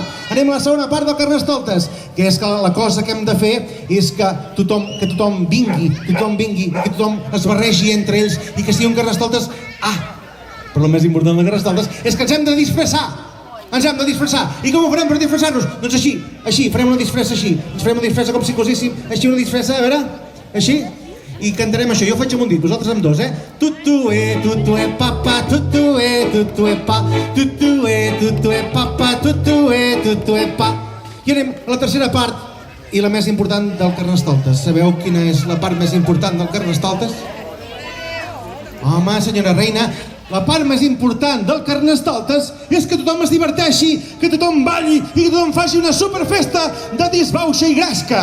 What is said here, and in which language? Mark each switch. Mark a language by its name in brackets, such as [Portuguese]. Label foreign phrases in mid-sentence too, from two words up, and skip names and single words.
[Catalan] Anem a la segona part del Carnestoltes, que és que la cosa que hem de fer és que tothom vingui, que tothom es barregi entre ells i que sigui un Carnestoltes. Però el més important del Carnestoltes és que ens hem de disfressar. Ens hem de disfressar. I com ho farem per disfressar-nos? Doncs així, farem una disfressa així. Ens farem una disfressa com si cosíssim, així una disfressa, a veure, així. I cantarem això, jo faig amb un dit, vosaltres amb dos, Tutue, papa, tutue, pa, tutue, papa, tutue, pa. I anem a la tercera part i la més important del Carnestoltes. Sabeu quina és la part més important del Carnestoltes? Home, senyora reina, la part més important del Carnestoltes és que tothom es diverteixi, que tothom balli i que tothom faci una superfesta de disbauxa i gresca.